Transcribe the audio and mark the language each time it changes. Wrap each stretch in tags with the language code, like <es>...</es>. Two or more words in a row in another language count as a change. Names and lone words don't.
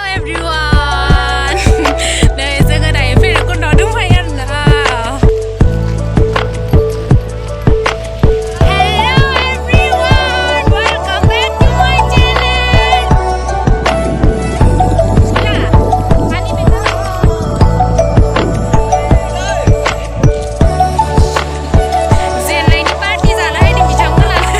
<brx>everyone नै जोङो दायो भैरबकुन्दआव दंफायो आरोना</brx> <en>Hello everyone welcome back to my channel</en> <hi>पानी में</hi> <brx>जेननायनि पार्टि जानो हायदों बिथांमोना</brx>